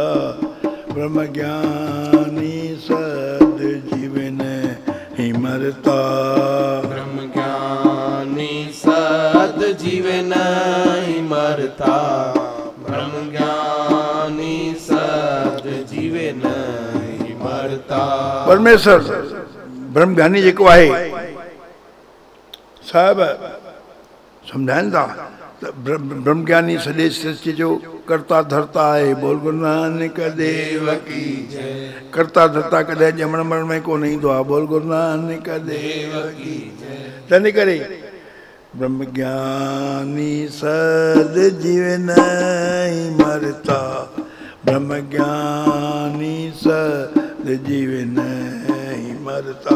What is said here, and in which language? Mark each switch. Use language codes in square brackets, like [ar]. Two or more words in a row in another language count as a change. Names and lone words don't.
[pa] ਬ੍ਰਹਮ ਗਿਆਨੀ ਸਦ ਜੀਵ ਨਹੀਂ ਮਰਤਾ। ਬ੍ਰਹਮ ਗਿਆਨੀ ਸਦ ਜੀਵ ਨਹੀਂ ਮਰਤਾ। ਬ੍ਰਹਮ ਗਿਆਨੀ ਸਦ ਜੀਵ ਨਹੀਂ ਮਰਤਾ। [sd] परमेश्वर ब्रह्म ज्ञानी जेको आहे साहिब सम्झाइनि था त ब्रह्म ज्ञानी सॼे सृष्टि जो कर्ता धर्ता आहे। [pa] ਬੋਲ ਗੁਰੂ ਨਾਨਕ ਦੇਵ ਕੀ ਜੈ। [sd] कर्ता धर्ता कॾहिं ॼमण मरण में कोन ईंदो आहे। [pa] ਬੋਲ ਗੁਰੂ ਨਾਨਕ ਦੇਵ ਕੀ ਜੈ। [sd] तंहिंजे करे [pa] ਬ੍ਰਹਮ ਗਿਆਨੀ ਸਦ ਜੀਵ ਨਹੀਂ ਮਰਤਾ। ਬ੍ਰਹਮ ਗਿਆਨੀ ਸਦ ਜੀਵ ਨਹੀਂ ਮਰਤਾ।